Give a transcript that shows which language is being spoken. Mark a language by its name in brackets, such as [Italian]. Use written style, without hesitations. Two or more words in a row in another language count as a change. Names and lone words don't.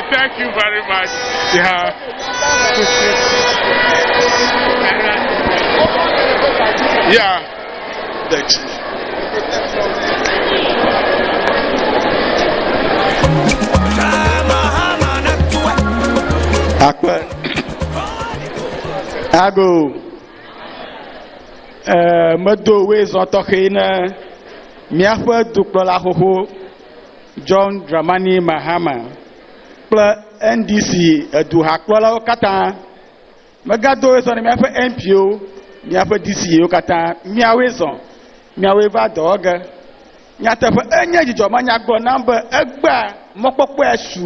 [English] Thank you very much. Yeah. Yeah. The chief. [Ewe] Ago medo WoezorTV na miaƒe dukplɔla xoxo John Dramani Mahama kple NDC eduhakplɔlawo katã megado WoezorTV na miaƒe MPO miaƒe DCwo katã miawoe zɔ miawoe va dɔ ge nyateƒe enye dzidzɔme nyagblɔ nam be egba mɔkpɔkpɔe su